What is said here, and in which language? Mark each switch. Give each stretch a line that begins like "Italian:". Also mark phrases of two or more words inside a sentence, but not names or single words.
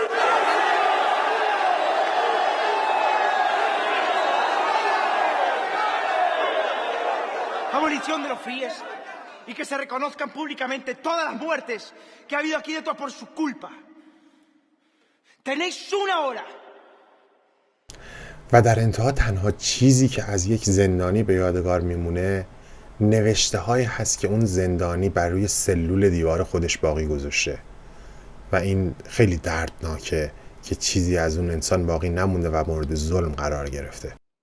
Spanish: Abolición de los FIES y que se reconozcan públicamente todas las muertes que ha habido aquí dentro por su culpa. Tenéis una hora.
Persian: و در انتها تنها چیزی که از یک زندانی به یادگار میمونه نوشته های هست که اون زندانی بر روی سلول دیوار خودش باقی گذاشته و این خیلی دردناکه که چیزی از اون انسان باقی نمونده و مورد ظلم قرار گرفته.